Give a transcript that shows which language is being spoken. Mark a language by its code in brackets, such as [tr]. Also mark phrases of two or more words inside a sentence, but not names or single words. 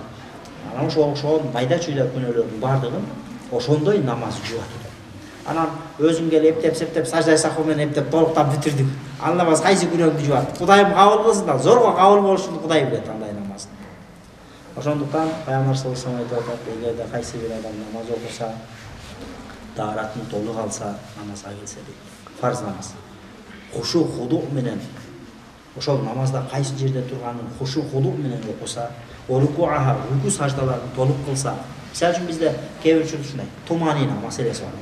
[ky] Анан ошол майда чүйдө күнөөлөрдүн бардыгын ошондой намаз жуат. Анан өзүң келип эптеп-септеп [ar] سجدة سهو [ky] менен эптеп толуктап бүтүрдүң. Ал намаз кайсы күнөөңдү жуат? Кудайым кабыл кылсын да, зорго кабыл болушун Кудай билет андай намаз. Ошондуктан Пайгамбар [ar] صلى الله عليه وسلم [ky] айтып эгерде кайсы бир адам намаз окуса, дааратын толук алса, намазга келсе дейт. Фарз намаз. [ar] خشوع خضوع [ky] менен ошол намазда кайсы жерде турганын [ar] خشوع خضوع [ky] менен окуса, рүкү саждаларын толук кылса. Мисалы үчүн бизде кээ бир ушундай туманина маселеси бар.